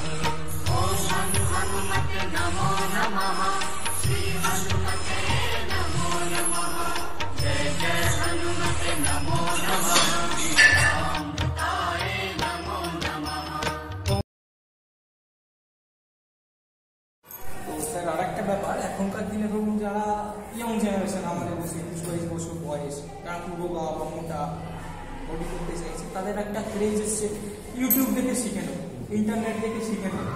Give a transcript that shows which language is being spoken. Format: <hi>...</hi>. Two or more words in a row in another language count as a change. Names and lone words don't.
<sa>ओम हनुमते नमो नमः, श्री हनुमते नमो नमः, जय जय हनुमते नमो नमः, राम पिताये नमो नमः।</sa> <bn>তো স্যার আরেকটা ব্যাপার, এখনকার দিনে ধরুন যারা</bn> <en>young generation,</en> <bn>আমাদের 20-22 বছর বয়স, যারা পুরো বা মোটা বডি করতে চাইছে, তাদের একটা ক্রেজ এসছে ইউটিউব দেখে শিখে নেব, ইন্টারনেট দেখে শিখে নেব।</bn>